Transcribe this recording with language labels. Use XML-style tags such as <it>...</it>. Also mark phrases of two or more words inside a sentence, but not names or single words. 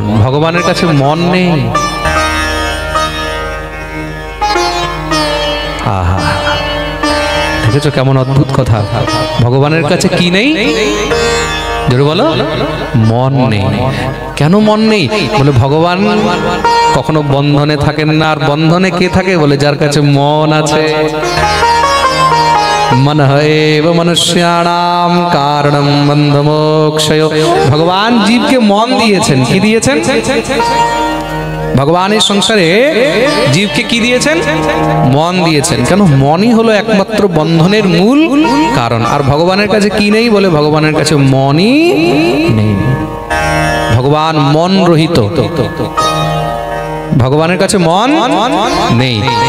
<bn>ভগবানের কাছে মন নেই। আহা, দেখেছো কেমন অদ্ভুত কথা? ভগবানের কাছে কি নেই? জোরে বলো। মন নেই। কেন মন নেই? বলে ভগবান কখনো বন্ধনে থাকেন না। আর বন্ধনে কে থাকে? বলে যার কাছে মন আছে।</bn> <sa>मन एव मनुष्याणाम कारणम बंध मोक्षय।</sa> <bn>ভগবান জীব কে মন দিয়েছেন। কি দিয়েছেন? ভগবান এই সংসারে জীবকে কি দিয়েছেন? মন দিয়েছেন। কেন? মনই হলো একমাত্র বন্ধনের মূল কারণ। আর ভগবানের কাছে কি নেই? বলে ভগবানের কাছে মনই নেই। ভগবান মন রহিত। ভগবানের কাছে মন নেই।</bn>